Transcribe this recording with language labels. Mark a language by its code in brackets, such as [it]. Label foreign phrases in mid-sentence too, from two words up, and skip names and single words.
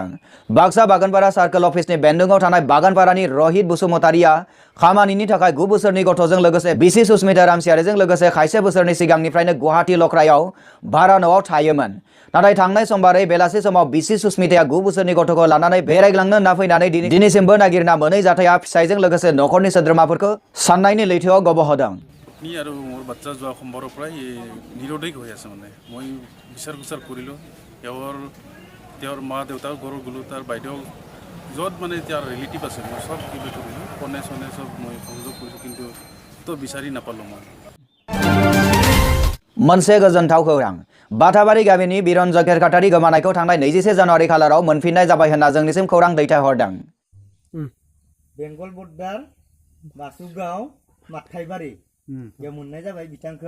[brx] बाक्सा बागानपारा सार्कल अफिसनि बेन्दोङाव थानाय बागानपारानि रहित बसुमतारीया खामानिनि थाखाय 9 बोसोरनि गथ'जों लोगोसे बिसि सुस्मिता रामसियारिजों लोगोसे खायसे बोसोरनि सिगांनिफ्रायनो गुवाहाटी लख्रायाव भारा न'आव थायोमोन। नाथाय थांनाय समबारै बेलासि समाव बिसि सुस्मिताया 9 बोसोरनि गथ'खौ लानानै बेरायग्लांनो होनना फैनानै दिनैसिमबो नागिरना मोनै जाथाया फिसायजों लोगोसे नखरनि सोद्रोमाफोरखौ साननायनि लैथोआव गबहोदों। [as] নি আৰু মোৰ বাচ্চা যোৱা সোমবাৰৰ পৰাই নিৰোধেই হৈ আছে। মানে মই বিচাৰ কৰিলোঁ তেওঁৰ মা দেউতাক ঘৰত গ'লোঁ, তাৰ বাইদেউ য'ত মানে তেওঁৰ ৰিলেটিভ আছে মই চব কিবা কৰিলোঁ, ফোনে চনে চব মই সংযোগ কৰিছোঁ, কিন্তু তো বিচাৰি নাপালোঁ মই। [brx] मोनसे गोजोनथाव खौरां। बाथाबारि गामिनि बिरन्जय खेरखातारि गोमानायखौ थांनाय 21 जानुवारि खालाराव मोनफिननाय जाबाय होनना जोंनिसिम खौरां दैथायहरदों। [en] Bengal border [brx] बासुगाव माथाइबारि बेयाव मोननाय जाबाय बिथांखौ।